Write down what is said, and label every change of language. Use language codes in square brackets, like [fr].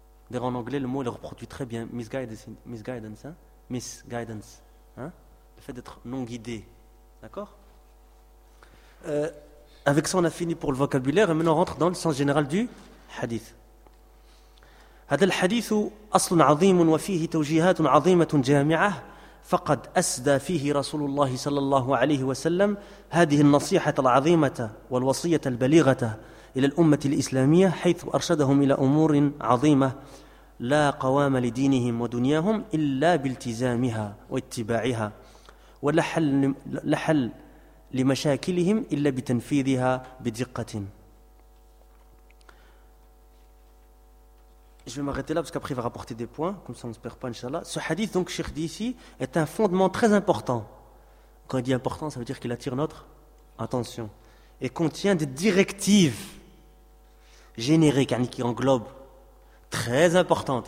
[fr] D'ailleurs, en anglais, le mot il reproduit très bien misguidance. Hein? Misguidance. Hein? Le fait d'être non guidé. D'accord? Avec ça, on a fini pour le vocabulaire, et maintenant on rentre dans le sens général du hadith. [ar] هذا الحديث أصل عظيم وفيه توجيهات عظيمة جامعة فقد أسدى فيه رسول الله صلى الله عليه وسلم هذه النصيحة العظيمة والوصية البليغة إلى الأمة الإسلامية حيث أرشدهم إلى أمور عظيمة لا قوام لدينهم ودنياهم إلا بالتزامها واتباعها ولا حل لمشاكلهم إلا بتنفيذها بدقة. [fr] Je vais m'arrêter là parce qu'après il va rapporter des points, comme ça on ne se perd pas, Inch'Allah. Ce hadith, donc, Cheikh dit ici, est un fondement très important. Quand il dit important, ça veut dire qu'il attire notre attention. Et contient des directives génériques, qui englobent. Très importantes.